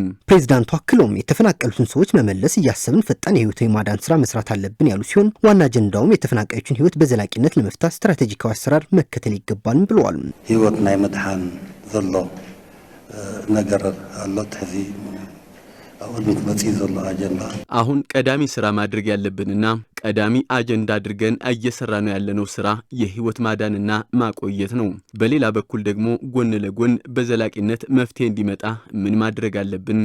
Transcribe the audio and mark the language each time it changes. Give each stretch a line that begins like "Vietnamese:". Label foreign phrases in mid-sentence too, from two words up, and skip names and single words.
Amharic: ፕሬዝዳንቱ አክለውም የተፈናቀሉትን ሰዎች መመለስ እያሰብን ፈጣን የህይወት የማዳን ስራ መስራት አለብን ያሉ ሲሆን ዋና አጀንዳውም የተፈናቃዮችን ህይወት በዘላቂነት ለመፍታት ስትራቴጂካዊ አሰራር መከተል ይገባል ብለዋል።
Tigrinya: ህይወት ናይ መድሃን ዘሎ ነገር አሎ ተዚ
Amharic: አሁን ቀዳሚ ስራ ማድረግ ያለብንና ቀዳሚ አጀንዳ አድርገን እየሰራ ነው ያለነው ስራ የህይወት ማዳንና ማቆየት ነው። በሌላ በኩል ደግሞ ጎን ለጎን በዘላቂነት መፍትሄ እንዲመጣ ምን ማድረግ አለብን?